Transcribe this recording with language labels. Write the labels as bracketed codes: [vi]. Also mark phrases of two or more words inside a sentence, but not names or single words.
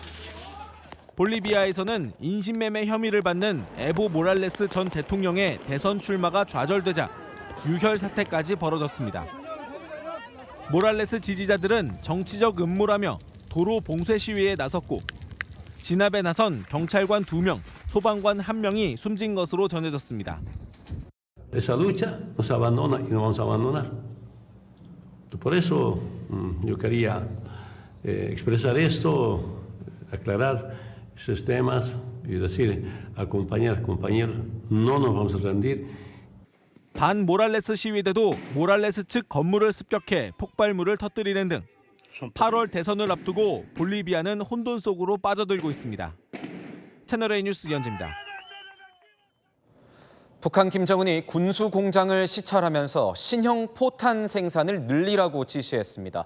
[ko] 볼리비아에서는 인신매매 혐의를 받는 에보 모랄레스 전 대통령의 대선 출마가 좌절되자 유혈 사태까지 벌어졌습니다. 모랄레스 지지자들은 정치적 음모라며 도로 봉쇄 시위에 나섰고 진압에 나선 경찰관 2명, 소방관 1명이 숨진 것으로 전해졌습니다. [es] Esa lucha nos abandona y no vamos a abandonar. Por eso yo quería expresar esto, aclarar esos temas y decir, acompañar, compañeros, no nos vamos a rendir. [ko] 반 모랄레스 시위대도 모랄레스 측 건물을 습격해 폭발물을 터뜨리는 등 8월 대선을 앞두고 볼리비아는 혼돈 속으로 빠져들고 있습니다. 채널A 뉴스 이현지입니다. 북한 김정은이 군수 공장을 시찰하면서 신형 포탄 생산을 늘리라고 지시했습니다.